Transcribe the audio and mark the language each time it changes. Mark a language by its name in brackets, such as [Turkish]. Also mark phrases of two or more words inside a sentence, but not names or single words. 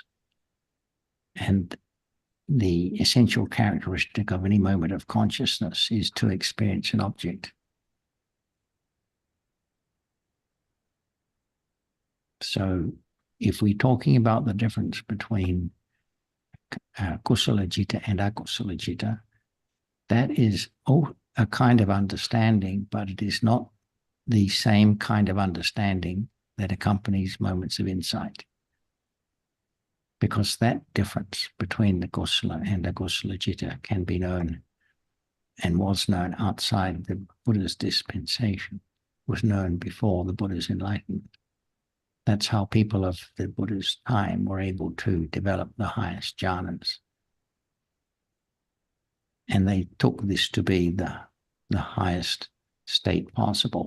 [English] And the essential characteristic of any moment of consciousness is to experience an object. So if we're talking about the difference between [Pali] kusala citta [English] and [Pali] akusala citta, [English] that is a kind of understanding, but it is not the same kind of understanding that accompanies moments of insight. Because that difference between the kusala and [Pali] akusala citta [English] can be known and was known outside the Buddha's dispensation, was known before the Buddha's enlightenment. That's how people of the Buddha's time were able to develop the highest jhanas. And they took this to be the highest state possible.